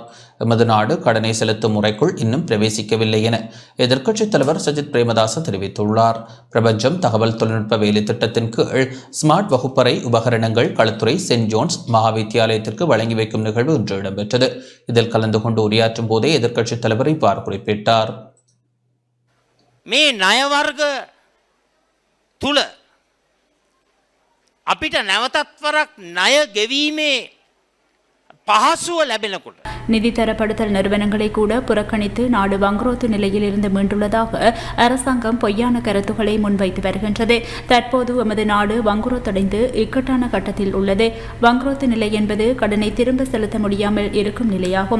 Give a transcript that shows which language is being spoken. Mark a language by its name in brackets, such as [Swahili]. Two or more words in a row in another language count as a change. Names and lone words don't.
[Tamil] எமது நாடு கடனை செலுத்தும் முறைக்குள் இன்னும் பிரவேசிக்கவில்லை என எதிர்க்கட்சித் தலைவர் சஜித் பிரேமதாச தெரிவித்துள்ளார். பிரபஞ்சம் தகவல் தொழில்நுட்ப வேலை திட்டத்தின் கீழ் ஸ்மார்ட் வகுப்பறை உபகரணங்கள் களத்துறை சென்ட் ஜோன்ஸ் மகாவித்தியாலயத்திற்கு வழங்கி வைக்கும் நிகழ்வு இன்று இடம்பெற்றது. இதில் கலந்து கொண்டு உரையாற்றும் போதே எதிர்க்கட்சித் தலைவர் இவ்வாறு குறிப்பிட்டார். [Sinhala] මේ ණයවර්ග තුල අපිට නැවතත්වරක් ණය ගෙවීමේ පහසුව ලැබෙනකොට [Tamil] நிதி தரப்படுத்தல் நிறுவனங்களை கூட புறக்கணித்து நாடு வங்குரோத்து நிலையில் இருந்து மீண்டுள்ளதாக அரசாங்கம் பொய்யான கருத்துக்களை முன்வைத்து வருகின்றது. தற்போது எமது நாடு வங்குரோத்தடைந்து இக்கட்டான கட்டத்தில் உள்ளது. வங்குரோத்து நிலை என்பது கடனை திரும்ப செலுத்த முடியாமல் இருக்கும் நிலையாகும்.